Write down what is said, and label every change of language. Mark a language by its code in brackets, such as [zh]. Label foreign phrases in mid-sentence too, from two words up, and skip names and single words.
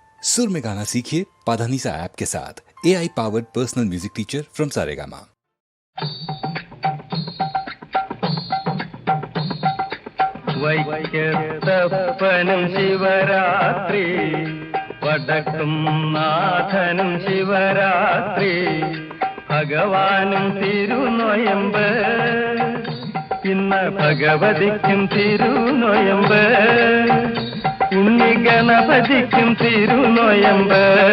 [hi] सुर में गाना सीखिए पाधानीसा ऐप के साथ। [en] AI powered personal music teacher from [hi] सारेगामा। [ml] വൈക്കത്തപ്പനും ശിവരാത്രി വടക്കും നാഥനും ശിവരാത്രി ഭഗവാനും തിരുനൊയമ്പ് ഇന്ന് ഭഗവതിക്കും തിരുനൊയമ്പ് ഉണ്ണി ഗണപതിക്കും തിരുനൊയമ്പ്